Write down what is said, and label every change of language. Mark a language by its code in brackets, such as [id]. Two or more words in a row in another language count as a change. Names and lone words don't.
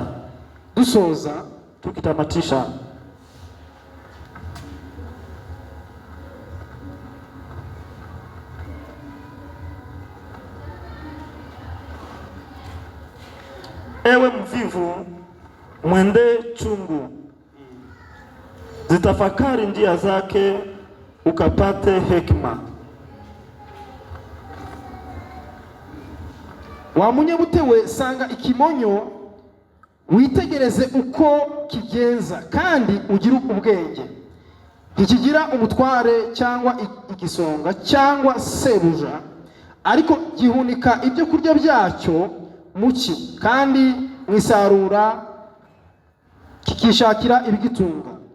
[rw] Dusoza [sw] tukitamatisha. Ewe mvivu, mwende chungu, zitafakari njia zake ukapate hekima. [rw] wa munyabute we sanga ikimonyo witegereze uko kigenza kandi ugira ubwenge. Ntikigira umutware cyangwa igisonga cyangwa sebuja, ariko gihunika ibyo kurya byacyo muki kandi mwisarura kikishakira ibigitunga.